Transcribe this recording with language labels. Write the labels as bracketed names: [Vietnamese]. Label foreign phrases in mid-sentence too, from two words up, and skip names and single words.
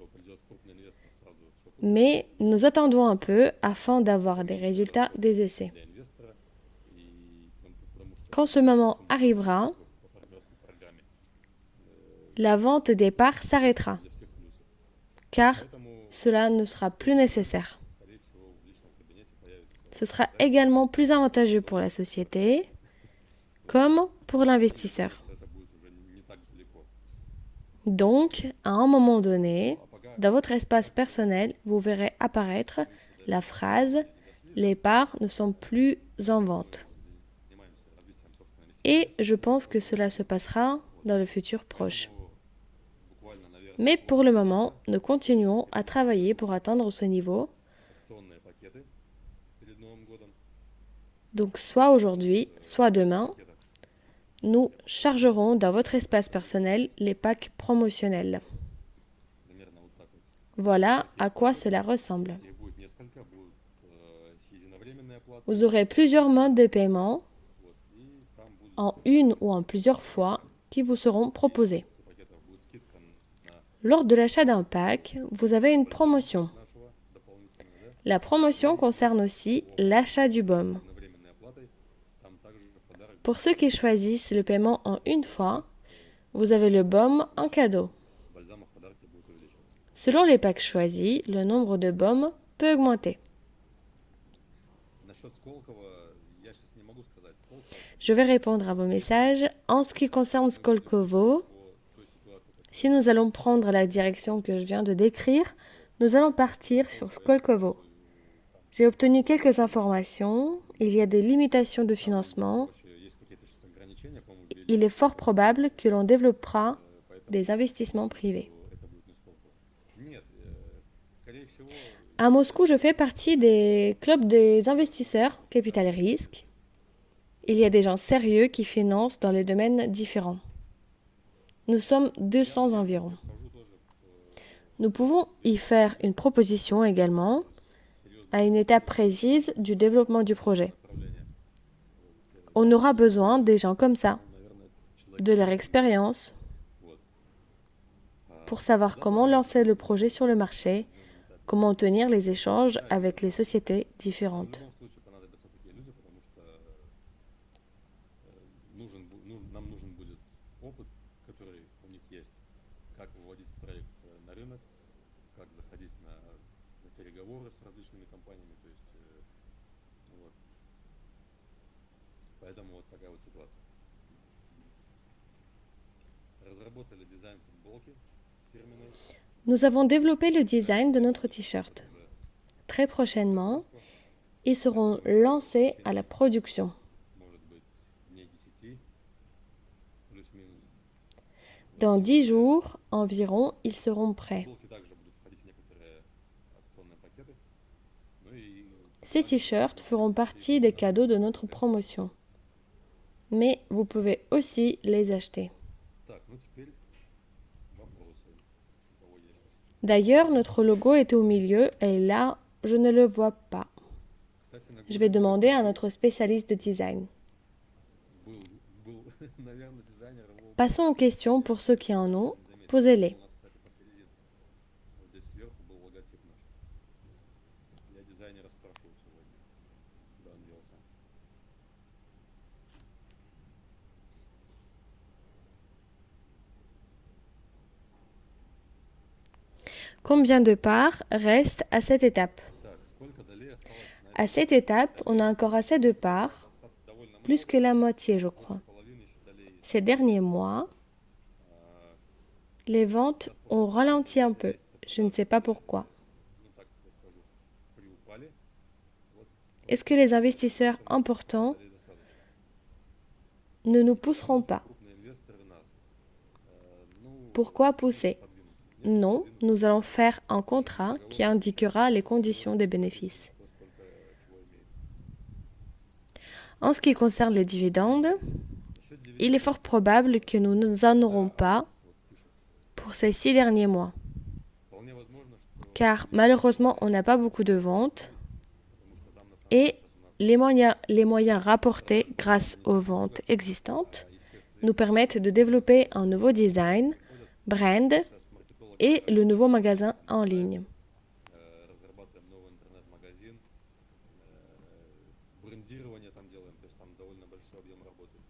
[French] Mais nous attendons un peu afin d'avoir des résultats des essais. Quand ce moment arrivera, la vente des parts s'arrêtera, car cela ne sera plus nécessaire. [Russian] скорее всего, в личном кабинете появится [French] Ce sera également plus avantageux pour la société comme pour l'investisseur. [Russian] что это будет уже не так далеко. [French] Donc, à un moment donné, [Russian] А пока [French] dans votre espace personnel, vous verrez apparaître la phrase «Les parts ne sont plus en vente». [Russian] занимаемся развитием собственной [French] Et je pense que cela se passera dans le futur proche. [Russian] буквально, наверное, [French] Mais pour le moment, nous continuons à travailler pour atteindre ce niveau. [Russian] акционные пакеты перед Новым годом. [French] Donc, soit aujourd'hui, soit demain, [Russian] Пакетах [French] nous chargerons dans votre espace personnel les packs promotionnels. [Russian] примерно вот так вот. [French] Voilà à quoi cela ressemble. [Russian] Их будет несколько, будут единовременные оплаты, [French] Vous aurez plusieurs modes de paiement [Russian] вот, и там будет [French] en une ou en plusieurs fois qui vous seront proposés. [Russian] в пакетах будет скидка на [French] Lors de l'achat d'un pack, vous avez une promotion. [Russian] нашего дополнительного, да, [French] La promotion concerne aussi l'achat du BOM. [Russian] единовременной оплатой. Там также в подарок [French] Pour ceux qui choisissent le paiement en une fois, vous avez le BOM en cadeau. [Russian] бальзама в подарке будет увеличиваться. [French] Selon les packs choisis, le nombre de BOM peut augmenter. [Russian] Насчет Сколково я сейчас не могу сказать. Сколково [French] Je vais répondre à vos messages. En ce qui concerne Skolkovo, [Russian] по той ситуации, [French] si nous allons prendre la direction que je viens de décrire, nous allons partir sur Skolkovo. J'ai obtenu quelques informations. Il y a des limitations de financement. [Russian] короче, есть какие-то сейчас ограничения, по-моему, ввели, [French] Il est fort probable que l'on développera des investissements privés. [Russian] это будет не Сколково. Нет, скорее всего, [French] À Moscou, je fais partie des clubs des investisseurs capital risque. Il y a des gens sérieux qui financent dans les domaines différents. Nous sommes 200 environ. [Russian] скажу тоже [French] Nous pouvons y faire une proposition également à une étape précise du développement du projet. [Russian] направление. [French] On aura besoin des gens comme ça, [Russian] Наверное, человек, [French] de leur expérience, [Russian] вот. [French] pour savoir comment lancer le projet sur le marché, comment tenir les échanges avec les sociétés [Russian] В [French] différentes. [Russian] любом случае понадобятся такие люди, потому что нам нужен будет опыт, который у них есть, как выводить проект на рынок, как заходить на переговоры с различными компаниями, то есть вот. Поэтому вот такая вот ситуация. Разработали дизайн футболки фирменной. [French] Nous avons développé le design de notre t-shirt. Très prochainement, ils seront lancés à la production. [Russian] Может быть, дней 10, плюс-минус. [French] Dans 10 jours environ, ils seront prêts. [Russian] Футболки также будут входить в некоторые акционные пакеты. Ну и [French] Ces t-shirts feront partie des cadeaux de notre promotion. Mais vous pouvez aussi les acheter. [Russian] так, ну теперь вопросы, у кого есть. [French] D'ailleurs, notre logo était au milieu et là, je ne le vois pas. [Russian] Кстати, на [French] Je vais demander à notre spécialiste de design. [Russian] был, наверное, дизайнер его [French] Passons aux questions pour ceux qui en ont. Posez-les. [Russian] у нас, кстати, посередине. Вот здесь сверху был логотип наш. Я дизайнера спрашивал сегодня, куда он делся. [French] Combien de parts restent à cette étape? [Russian] Так, сколько долей осталось [French] À cette étape, on a encore assez de parts, [Russian] довольно [French] plus que la moitié, je crois. [Russian] половины еще долей. [French] Ces derniers mois, les ventes ont ralenti un peu. Je ne sais pas pourquoi. [Russian] Ну так я скажу, приупали. Вот [French] Est-ce que les investisseurs importants [Russian] долей достаточно. [French] ne nous pousseront pas? [Russian] Крупные инвесторы нас, ну, [French] Pourquoi pousser? [Russian] подвинут. [French] Non, nous allons faire un contrat qui indiquera les conditions des bénéfices. [Russian] Кто сколько чего имеет. [French] En ce qui concerne les dividendes, [Russian] Насчет дивидендов, [French] il est fort probable que nous n'en aurons pas [Russian] вот пишут. [French] pour ces 6 derniers mois, [Russian] Вполне возможно, что [French] car malheureusement, on n'a pas beaucoup de ventes [Russian] потому что там на самом [French] et [Russian] деле сейчас у нас [French] les moyens rapportés grâce aux ventes existantes nous permettent de développer un nouveau design, brand [Russian] сейчас маркетологи [French] et le nouveau magasin en ligne. [Russian] разрабатываем новый интернет-магазин, брендирование там делаем, то есть там довольно большой объем работы.